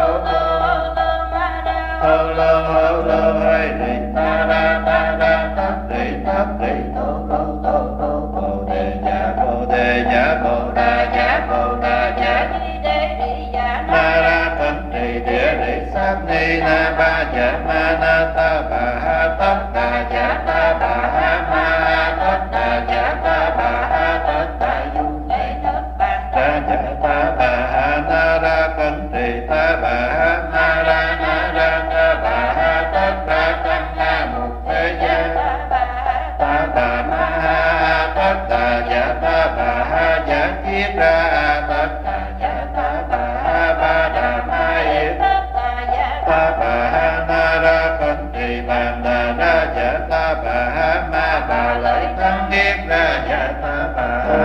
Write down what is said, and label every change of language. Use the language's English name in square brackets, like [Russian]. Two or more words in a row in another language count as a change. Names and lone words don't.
[Vietnamese] hô lô hay đi ta ra tát đi tô bồ đề giả bồ đà giả na ra cẩn trì địa lý sát ni na ba giả ma na ta bà tất đà giả ta bà ma tất đà giả ta bà tất đà du ra giả ta bà na ra cẩn trì ta bà na ra ta bà tất đà tăng na mục thế gia ta bà ma tất đà giả ta bà giả kiết ra tất đà giả ta bà ba đà ma yết ta bà na ra cẩn trì bàn đà ra giả dạ ta bà ha ma bà lợi thắng kiếp ra dạ ta bà ha